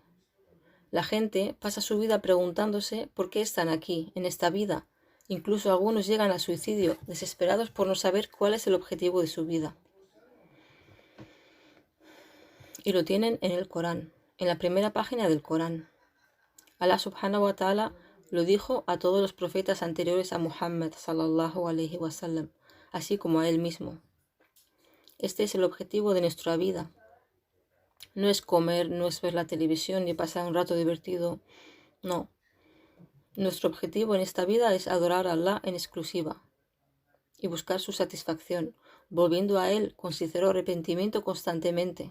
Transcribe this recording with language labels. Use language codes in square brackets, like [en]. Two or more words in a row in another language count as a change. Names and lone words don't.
[es] La gente pasa su vida preguntándose por qué están aquí, en esta vida. Incluso algunos llegan al suicidio, desesperados por no saber cuál es el objetivo de su vida. Y lo tienen en el Corán, en la primera página del Corán. Allah [ar] سبحانه وتعالى [es] lo dijo a todos los profetas anteriores a Muhammad [ar] صلى الله عليه وسلم, [es] así como a él mismo. Este es el objetivo de nuestra vida. No es comer, no es ver la televisión ni pasar un rato divertido. No. Nuestro objetivo en esta vida es adorar a Allah en exclusiva y buscar su satisfacción, volviendo a Él con sincero arrepentimiento constantemente.